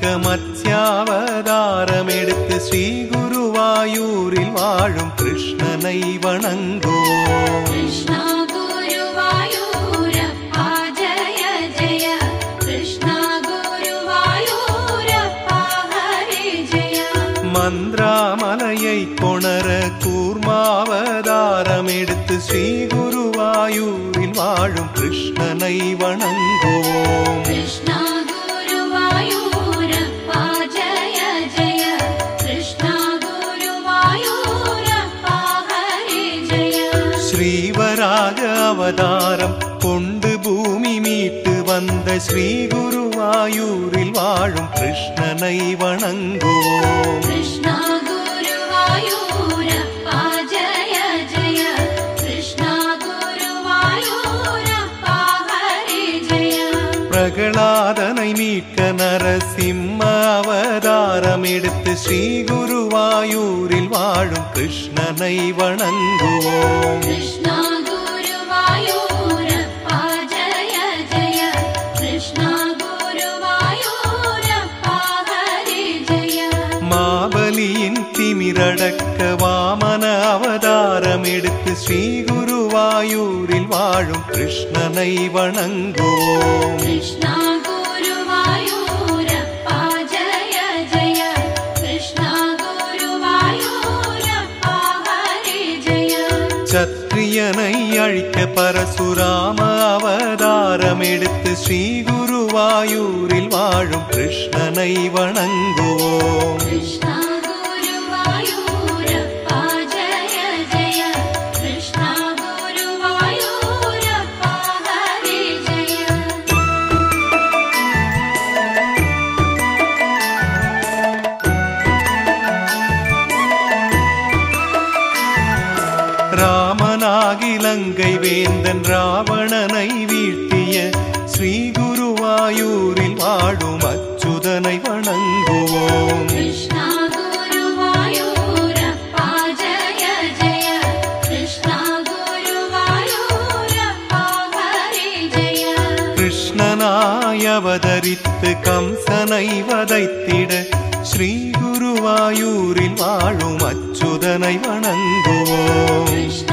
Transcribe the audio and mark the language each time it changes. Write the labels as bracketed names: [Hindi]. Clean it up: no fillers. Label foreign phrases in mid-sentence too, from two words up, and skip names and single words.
[Tamil] மத்ஸ்யாவதாரம் எடுத்து ஸ்ரீ குருவாயூரில் வாழும் கிருஷ்ணனை வணங்குவோம் कृष्णा [Sanskrit] गुरुवायूरप्पा जय जय कृष्णा गुरुवायूरप्पा हरे जय [Tamil] மந்திராமலையை கொணர கூர்மாவதாரம் எடுத்து ஸ்ரீ குருவாயூரில் வாழும் கிருஷ்ணனை வணங்குவோம் [Sanskrit] कृष्णा गुरुवायूरप्पा जय जय कृष्णा गुरुवायूरप्पा हरे जय [Tamil] ஸ்ரீவராக அவதாரம் கொண்டு பூமி மீட்டு வந்த ஸ்ரீ குருவாயூரில் வாழும் கிருஷ்ணனை வணங்குவோம் [Sanskrit] कृष्णा गुरुवायूरप्पा जय जय कृष्णा गुरुवायूरप्पा हरे जय [Tamil] பிரகலாதனை மீட்க நரசிம்ம அவதாரம் எடுத்து ஸ்ரீ குருவாயூரில் வாழும் கிருஷ்ணனை வணங்குவோம் [Sanskrit] कृष्णा गुरुवायूरप्पा जय जय कृष्णा गुरुवायूरप्पा हरे जय [Tamil] மாபலியின் திமிரடக்க வாமன அவதாரம் எடுத்து ஸ்ரீ குருவாயூரில் வாழும் கிருஷ்ணனை வணங்குவோம் [Sanskrit] कृष्णा गुरुवायूरप्पा जय जय कृष्णा गुरुवायूरप्पा हरे जय [Tamil] சத்திரியனை அழிக்க பரசுராம அவதாரம் எடுத்து ஸ்ரீ குருவாயூரில் வாழும் கிருஷ்ணனை வணங்குவோம் [Sanskrit] कृष्णा गुरुवायूरप्पा जय जय कृष्णा गुरुवायूरप्पा हरे जय [Tamil] ராமனாகி லங்கை வேந்தன் ராவணனை வீழ்த்திய ஸ்ரீ குருவாயூரில் வாழும் அச்சுதனை வணங்குவோம் [Sanskrit] कृष्णा गुरुवायूरप्पा जय जय कृष्णा गुरुवायूरप्पा हरे जय [Tamil] கிருஷ்ணனாய் அவதரித்து கம்சனை வதைத்திட ஸ்ரீ குருவாயூரில் வாழும் அச்சுதனை வணங்குவோம்